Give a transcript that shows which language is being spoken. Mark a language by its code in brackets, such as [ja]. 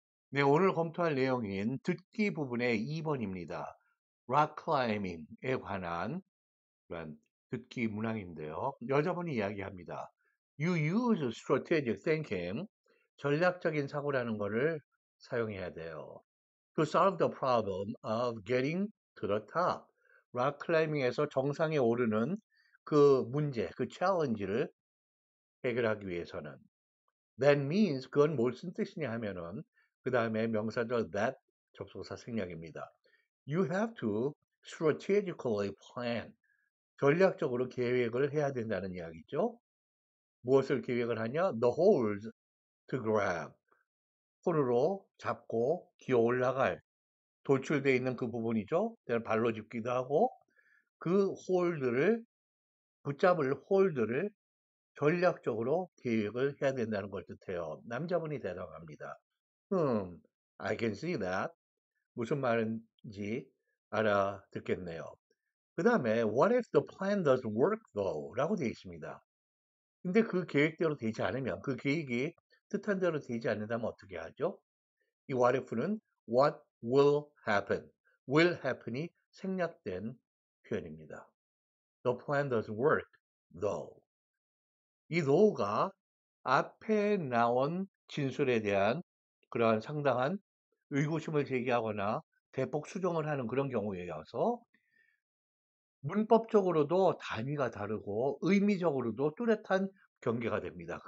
[ko] 네, 오늘 검토할 내용인 듣기 부분의 2번입니다. rock climbing에 관한 그런 듣기 문항인데요. 여자분이 이야기합니다. [en] You use strategic thinking, [ko] 전략적인 사고라는 것을 사용해야 돼요. [en] To solve the problem of getting to the top. [ko] rock climbing에서 정상에 오르는 그 문제, 그 challenge를 해결하기 위해서는. [en] That means [ko] 그건 무슨 뜻이냐 하면은 그 다음에 명사절 that 접속사 생략입니다. [en] You have to strategically plan. [ko] 전략적으로 계획을 해야 된다는 이야기죠. 무엇을 계획을 하냐? [en] The hold to grab. [ko] 홀으로 잡고 기어 올라갈 돌출되어 있는 그 부분이죠. 발로 짚기도 하고 그 홀드를 붙잡을 홀드를 전략적으로 계획을 해야 된다는 걸 뜻해요. 남자분이 대답합니다. [en] I can see that. [ko] 무슨 말인지 알아듣겠네요. 그 다음에 [en] What if the plan doesn't work though? [ko] 라고 되어 있습니다. 근데 그 계획대로 되지 않으면 그 계획이 뜻한 대로 되지 않는다면 어떻게 하죠? 이 what if는 what will happen, will happen이 생략된 표현입니다. [en] The plan doesn't work though. [ko] 이 though가 앞에 나온 진술에 대한 그러한 상당한 의구심을 제기하거나 대폭 수정을 하는 그런 경우여서 문법적으로도 단위가 다르고 의미적으로도 뚜렷한 경계가 됩니다.